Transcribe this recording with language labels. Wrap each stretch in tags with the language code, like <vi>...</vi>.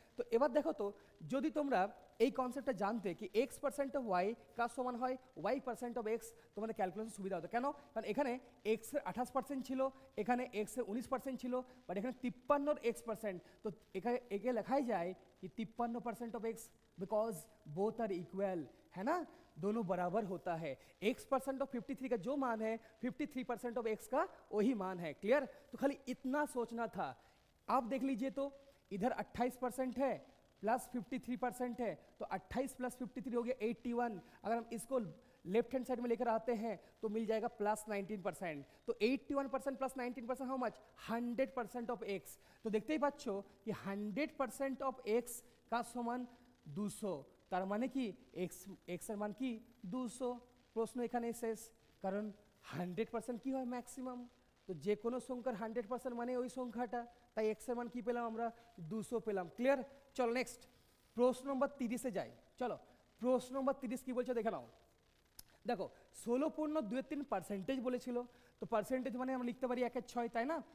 <bn>তো এবার দেখো তো, যদি তোমরা এই কনসেপ্টটা জানতে কি x% অফ y কার সমান হয় y% অফ x, তোমাদের ক্যালকুলেশন সুবিধা হতো। কেন? কারণ এখানে x এর 28% ছিল, এখানে x এর 19% ছিল, বাট এখানে 53 x%, তো এখানে একে লেখাই যায়</bn> <hi>कि 53% of x, because both are equal, है ना, दोनों बराबर होता है। x% ऑफ 53 का जो मान है 53% ऑफ x का वही मान है, क्लियर? तो खाली इतना सोचना था। आप देख लीजिए तो इधर 28% है प्लस 53% है, तो 28 प्लस 53 हो गया 81। अगर हम इसको लेफ्ट हैंड साइड में लेकर आते हैं तो मिल जाएगा प्लस 19%। तो 81% plus 19% how much? 100% of x। तो देखते ही पाচ্ছো कि 100% ऑफ x का समान 200,</hi> <bn>তার মানে কি x এর মান কি 200। প্রশ্ন এখানে শেষ, কারণ 100% কি হয়? ম্যাক্সিমাম। তো যে কোনো সংখ্যার 100% মানে ওই সংখ্যাটা, তাই x এর মান কি পেলাম আমরা? 200 পেলাম, ক্লিয়ার? চলো নেক্সট প্রশ্ন নম্বর 30-এ যাই। চলো প্রশ্ন নম্বর 30 কি বলছে দেখে নাও। দেখো 16.23% বলেছিল, তো পার্সেন্টেজ মানে আমরা লিখতে পারি 1/6, তাই না?</bn>